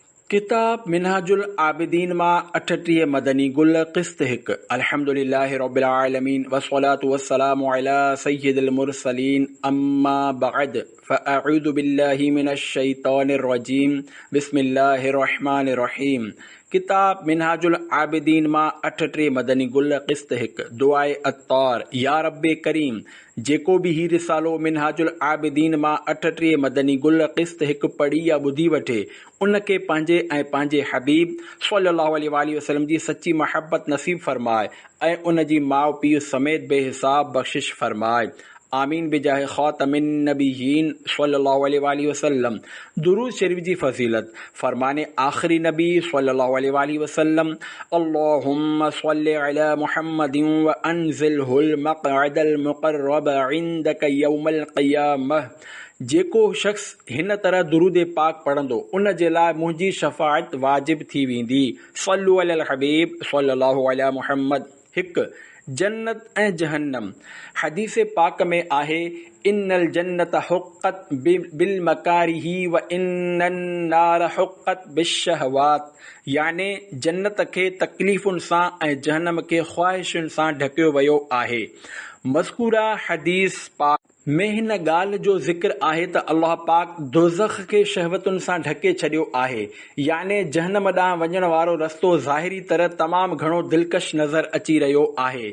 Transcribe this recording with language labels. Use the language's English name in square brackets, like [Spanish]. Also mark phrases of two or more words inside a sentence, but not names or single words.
[Sindhi] किताब मिनहाजुल आबिदीन मां 38 मदनी गुल क़िस्त 1 [Arabic] الحمد لله رب العالمين والصلاة والسلام على سيد المرسلين أما بعد فأعوذ بالله من الشيطان الرجيم بسم الله الرحمن الرحيم. [Sindhi] किताब मिनहाजुल आबिदीन मां 38 मदनी गुल क़िस्त 1 दुआए अत्तार या रब्बे करीम। जेको भी ही रिसालो मिनहाजुल आबिदीन मां 38 मदनी गुल क़िस्त 1 पढ़ी या ॿुधी वठे उनके पंहिंजे ऐं पंहिंजे हबीब [Arabic] صلى الله عليه وسلم [Sindhi] जी सच्ची मोहब्बत नसीब फरमाए ऐं उन जी माउ पीउ समेत बेहिसाब बख़्शिश फरमाए। [Arabic] آمين بجاه خاتم النبيين صلى الله عليه وسلم. [Sindhi] दुरूद शरीफ जी फजीलत फरमाने आखिरी नबी [Arabic] صلى الله عليه وسلم اللهم صل على محمد وأنزله المقعد المقرب عندك يوم القيامة. [Sindhi] जेको शख्स हिन तरह दुरूद पाक पढ़ंदो उन जे लाइ मुंहिंजी शफ़ाअत वाजिब थी वेंदी। [Arabic] صلوا على الحبيب صلى الله على محمد. [Sindhi] 1 जन्नत ऐं जहन्नम। हदीस पाक में आहे [Arabic] إن الجنة حفت بالمكاره وإن النار حفت بالشهوات. [Sindhi] याने जन्नत खे तकलीफ़ुनि सां ऐं जहन्नम खे ख़्वाहिशुनि सां ढकियो वियो आहे। मज़कूरा हदीस पाक में हिन ॻाल्हि जो ज़िक्र आहे त अल्लाह पाक दोज़ख खे शहवतुनि सां ढके छॾियो आहे। याने जहन्नम ॾांहुं वञण वारो रस्तो ज़ाहिरी तरह तमामु घणो दिलकश नज़र अची रहियो आहे।